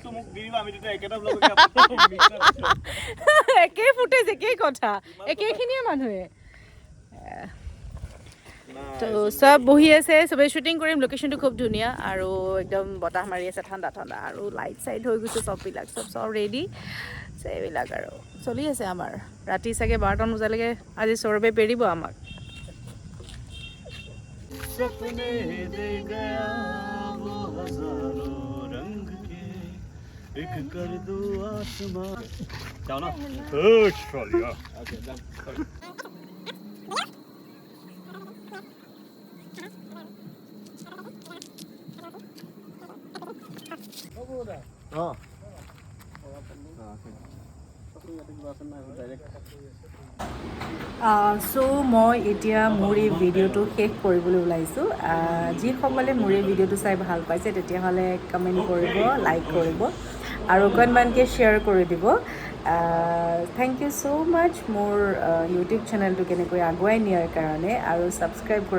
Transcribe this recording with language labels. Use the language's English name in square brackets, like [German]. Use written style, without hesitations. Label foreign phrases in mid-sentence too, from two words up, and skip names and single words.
[Assamese] একেই ফুটেজ একেই কথা একেইখিনিয়ে মানুহে তো চব বহি আছে চবেই শ্বুটিং কৰিম লোকেশ্যনটো খুব ধুনীয়া আৰু একদম বতাহ মাৰি আছে ঠাণ্ডা ঠাণ্ডা আৰু লাইট চাইট হৈ গৈছে চববিলাক চব ৰেডি এইবিলাক আৰু চলি আছে আমাৰ ৰাতি চাগে 12টা বজালৈকে আজি সৌৰভে পেৰিব আমাক [Hindi] सपने दे गया वो हजारों रंग के एक कर दो आसमां जाओ ना चलिया हाँ [Assamese] চ' মই এতিয়া মোৰ এই ভিডিঅ'টো শেষ কৰিবলৈ ওলাইছোঁ যিসকলে মোৰ এই ভিডিঅ'টো চাই ভাল পাইছে তেতিয়াহ'লে কমেণ্ট কৰিব লাইক কৰিব আৰু অকণমানকৈ শ্বেয়াৰ কৰি দিব [English] thank you so much [Assamese] মোৰ ইউটিউব চেনেলটো কেনেকৈ আগুৱাই নিয়াৰ কাৰণে আৰু ছাবস্ক্ৰাইব কৰাৰ